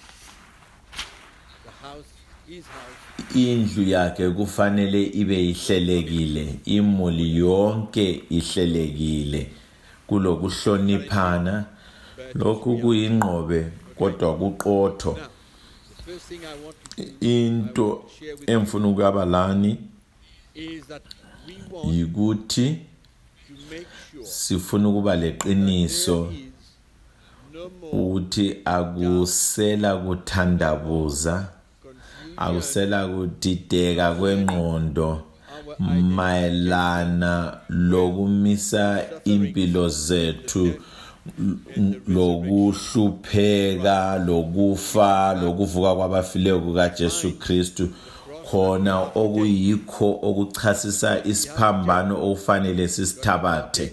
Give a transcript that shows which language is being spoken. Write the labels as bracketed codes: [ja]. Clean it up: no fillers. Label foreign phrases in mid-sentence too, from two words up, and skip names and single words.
[en] the house, his house, [nd] indlu yakhe kufanele ibe ihlelekile, imuli yonke ihlelekile, kulokuhloniphana. Lokhu kuyingqobe kodwa kuqotho. [en] The first thing I want to do [nd] Into emfuna ukuyabalani [en] is that we want [nd] yikuthi [en] to make sure [nd] sifuna ukuba leqiniso [en] there is no more [nd] ukuthi akusela kuthandabuza, [en] confusion [nd] akusela kudideka kwengqondo mayelana lokumisa impilo zethu, lokuhlupheka, lokufa, lokuvuka kwabafileyo kukaJesu Kristu, khona okuyikho okuchasisa isiphambano okufanele sisithabathe.